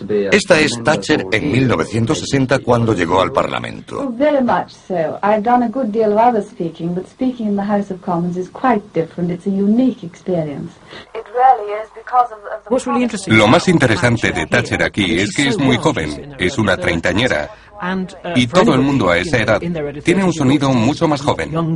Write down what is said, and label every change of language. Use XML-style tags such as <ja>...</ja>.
<es>Esta es Thatcher en 1960 cuando llegó al Parlamento.</es> <en>Very much so. I've done a good deal of other speaking, but speaking in the House of Commons is quite different. It's a unique experience.</en> <es>Lo más interesante de Thatcher aquí es que es muy joven, es una treintañera, y todo el mundo a esa edad tiene un sonido mucho más joven.</es>